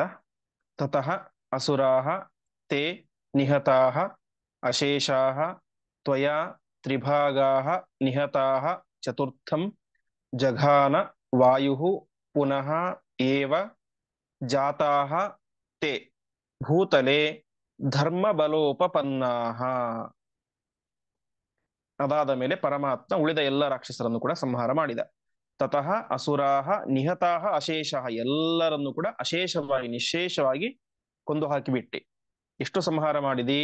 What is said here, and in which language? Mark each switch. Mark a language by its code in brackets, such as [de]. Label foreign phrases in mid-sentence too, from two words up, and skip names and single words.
[sa] ತತಃ ಅಸುರಾಃ ತೇ ನಿಹತಾಃ ಅಶೇಷಾಃ ತ್ವಯಾ ತ್ರಿಭಾಗಾಃ ನಿಹತಾಃ ಚತುರ್ಥಂ ಜಘಾನ ವಾಯುಃ ಪುನಃ ಏವ ಜಾತಾಃ ತೇ ಭೂತಲೆ ಧರ್ಮಬಲೋಪಪನ್ನಾಃ. [kn] ಅದಾದ ಮೇಲೆ ಪರಮಾತ್ಮ ಉಳಿದ ಎಲ್ಲ ರಾಕ್ಷಸರನ್ನು ಕೂಡ ಸಂಹಾರ ಮಾಡಿದ. [sa] ತತಃ ಅಸುರಾಹ ನಿಹತಾಹ ಅಶೇಷಃ, [kn] ಎಲ್ಲರನ್ನು ಕೂಡ ಅಶೇಷವಾಗಿ ನಿಶೇಷವಾಗಿ ಕೊಂದು ಹಾಕಿಬಿಟ್ಟೆ. ಎಷ್ಟು ಸಂಹಾರ ಮಾಡಿದಿ?